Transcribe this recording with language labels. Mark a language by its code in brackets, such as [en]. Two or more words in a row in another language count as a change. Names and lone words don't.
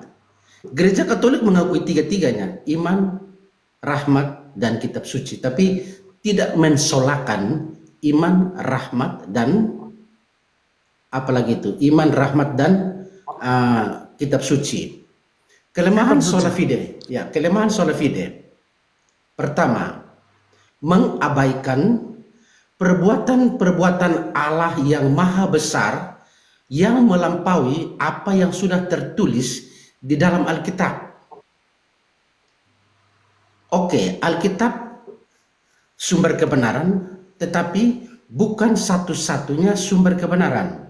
[id] Gereja Katolik mengakui tiga-tiganya, iman, rahmat, dan kitab suci. Tapi tidak mensolakan iman, rahmat, dan apalagi itu, iman, rahmat, dan kitab suci. [la] Kelemahan sola fide, [id] ya, kelemahan [la] sola fide. [id] Pertama, mengabaikan perbuatan-perbuatan Allah yang maha besar yang melampaui apa yang sudah tertulis di dalam Alkitab. Oke, Alkitab sumber kebenaran, tetapi bukan satu-satunya sumber kebenaran.